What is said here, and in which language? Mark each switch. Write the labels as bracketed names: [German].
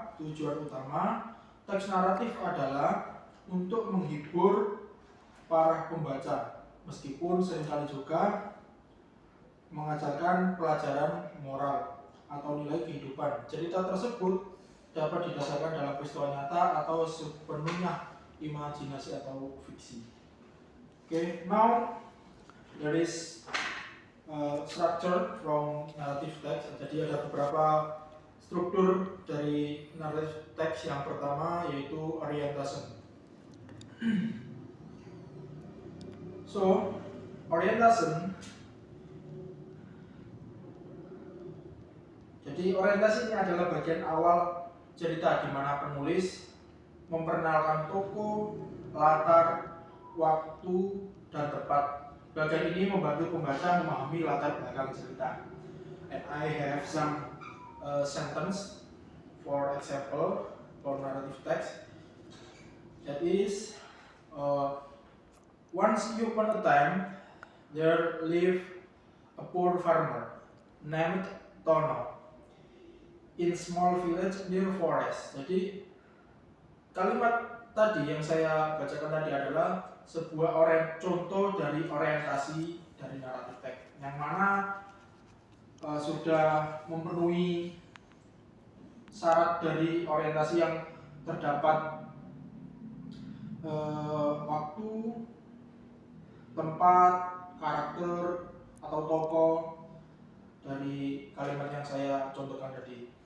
[Indonesian] Tujuan utama teks naratif adalah untuk menghibur para pembaca, meskipun seringkali juga mengajarkan pelajaran moral atau nilai kehidupan. Cerita tersebut dapat didasarkan dalam peristiwa nyata atau sepenuhnya imajinasi atau fiksi. [English] Okay, now there is structure from narrative text. [Indonesian] Jadi ada beberapa struktur dari narrative text. Yang pertama yaitu orientation. [English] So, orientation. [Indonesian] Jadi orientasi ini adalah bagian awal cerita di mana penulis memperkenalkan tokoh, latar, waktu, dan tempat. Bagian ini membantu pembaca memahami latar belakang cerita. [English] And I have some sentence, for example, for narrative text. That is, once upon a time, there lived a poor farmer named Tono in small village near forest. [Indonesian] Jadi kalimat tadi yang saya bacakan tadi adalah sebuah contoh dari orientasi dari narrative text, yang mana sudah memenuhi syarat dari orientasi yang terdapat waktu, tempat, karakter atau tokoh dari kalimat yang saya contohkan tadi.